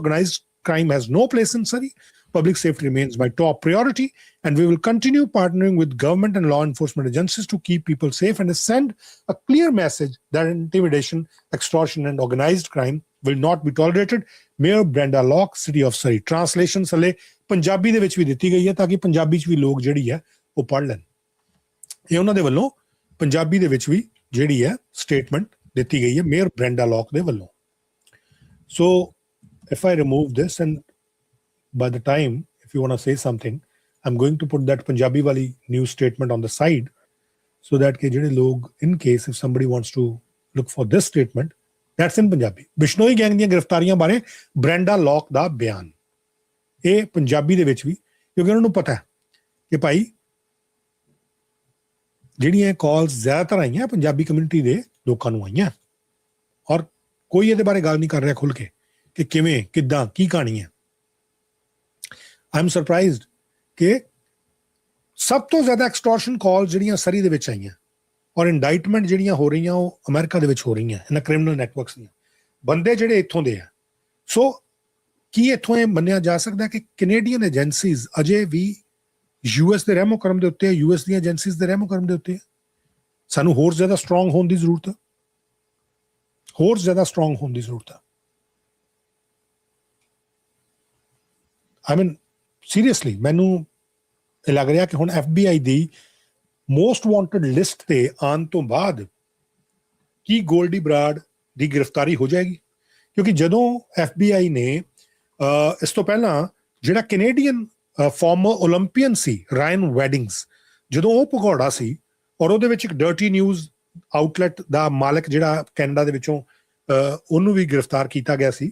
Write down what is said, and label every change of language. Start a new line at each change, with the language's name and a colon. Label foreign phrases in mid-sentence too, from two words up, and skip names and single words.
English: Organized crime has no place in Surrey. Public safety remains my top priority, and we will continue partnering with government and law enforcement agencies to keep people safe and send a clear message that intimidation, extortion, and organized crime will not be tolerated. Mayor Brenda Locke, City of Surrey.
Punjabi: Translation ਹਲੇ ਪੰਜਾਬੀ ਦੇ ਵਿੱਚ ਵੀ ਦਿੱਤੀ ਗਈ ਹੈ ਤਾਂ ਕਿ ਪੰਜਾਬੀ 'ਚ ਵੀ ਲੋਕ ਜਿਹੜੀ ਹੈ ਉਹ ਪੜ੍ਹ ਲੈਣ. ਇਹ ਉਹਨਾਂ ਦੇ ਵੱਲੋਂ ਪੰਜਾਬੀ ਦੇ ਵਿੱਚ ਵੀ ਜਿਹੜੀ ਹੈ ਸਟੇਟਮੈਂਟ ਦਿੱਤੀ ਗਈ ਹੈ ਮੇਅਰ ਬ੍ਰੈਂਡਾ ਲੌਕ ਦੇ ਵੱਲੋਂ.
English: So if I remove this, and by the time if you want to say something, I'm going to put that Punjabi wali news statement on the side so that
Punjabi: ਕਿ ਜਿਹੜੇ ਲੋਕ,
English: in case if somebody wants to look for this statement, that's in Punjabi.
Punjabi: Bishnoi gang ਦੀਆਂ ਗ੍ਰਿਫਤਾਰੀਆਂ ਬਾਰੇ ਬ੍ਰੈਂਡਾ ਲੌਕ ਦਾ ਬਿਆਨ, ਇਹ ਪੰਜਾਬੀ ਦੇ ਵਿੱਚ ਵੀ, ਕਿਉਂਕਿ ਉਹਨਾਂ ਨੂੰ ਪਤਾ ਹੈ ਕਿ ਭਾਈ ਜਿਹੜੀਆਂ ਕਾਲਸ ਜ਼ਿਆਦਾਤਰ ਆਈਆਂ ਪੰਜਾਬੀ ਕਮਿਊਨਿਟੀ ਦੇ ਲੋਕਾਂ ਨੂੰ ਆਈਆਂ, ਔਰ ਕੋਈ ਇਹਦੇ ਬਾਰੇ ਗੱਲ ਨਹੀਂ ਕਰ ਰਿਹਾ ਖੁੱਲ ਕੇ ਕਿ ਕਿਵੇਂ, ਕਿੱਦਾਂ, ਕੀ ਕਹਾਣੀ ਹੈ.
English: I'm surprised
Punjabi: ਕਿ ਸਭ ਤੋਂ ਜ਼ਿਆਦਾ
English: extortion calls
Punjabi: ਜਿਹੜੀਆਂ ਸਰੀ ਦੇ ਵਿੱਚ ਆਈਆਂ ਔਰ ਇੰਡਾਈਟਮੈਂਟ ਜਿਹੜੀਆਂ ਹੋ ਰਹੀਆਂ ਉਹ ਅਮਰੀਕਾ ਦੇ ਵਿੱਚ ਹੋ ਰਹੀਆਂ ਇਹਨਾਂ
English: criminal networks
Punjabi: ਦੀਆਂ, ਬੰਦੇ ਜਿਹੜੇ ਇੱਥੋਂ ਦੇ ਆ. ਸੋ ਕੀ ਇੱਥੋਂ ਇਹ ਮੰਨਿਆ ਜਾ ਸਕਦਾ ਕਿ
English: Canadian agencies
Punjabi: ਅਜੇ ਵੀ US ਦੇ ਰਹਿਮੋ ਕਰਮ ਦੇ ਉੱਤੇ, US ਦੀਆਂ ਏਜੰਸੀਜ਼ ਦੇ ਰਹਿਮੋ ਕਰਮ ਦੇ ਉੱਤੇ? ਸਾਨੂੰ ਹੋਰ ਜ਼ਿਆਦਾ ਸਟਰੋਂਗ ਹੋਣ ਦੀ ਜ਼ਰੂਰਤ ਹੈ, ਹੋਰ ਜ਼ਿਆਦਾ ਸਟਰੋਂਗ ਹੋਣ ਦੀ ਜ਼ਰੂਰਤ ਹੈ.
English: I mean,
Punjabi: ਸੀਰੀਅਸਲੀ ਮੈਨੂੰ ਇਹ ਲੱਗ ਰਿਹਾ ਕਿ ਹੁਣ FBI ਦੀ
English: most wanted list
Punjabi: ਤੇ ਆਉਣ ਤੋਂ ਬਾਅਦ ਕੀ ਗੋਲਡੀ ਬਰਾੜ ਦੀ ਗ੍ਰਿਫਤਾਰੀ ਹੋ ਜਾਏਗੀ? ਕਿਉਂਕਿ ਜਦੋਂ FBI ਨੇ ਇਸ ਤੋਂ ਪਹਿਲਾਂ ਜਿਹੜਾ
English: Canadian former Olympian
Punjabi: ਸੀ ਰਾਇਨ ਵੈਡਿੰਗਸ, ਜਦੋਂ ਉਹ ਭਗੌੜਾ ਸੀ ਔਰ ਉਹਦੇ ਵਿੱਚ ਇੱਕ
English: Dirty News outlet
Punjabi: ਦਾ ਮਾਲਕ ਜਿਹੜਾ ਕੈਨੇਡਾ ਦੇ ਵਿੱਚੋਂ, ਉਹਨੂੰ ਵੀ ਗ੍ਰਿਫਤਾਰ ਕੀਤਾ ਗਿਆ ਸੀ.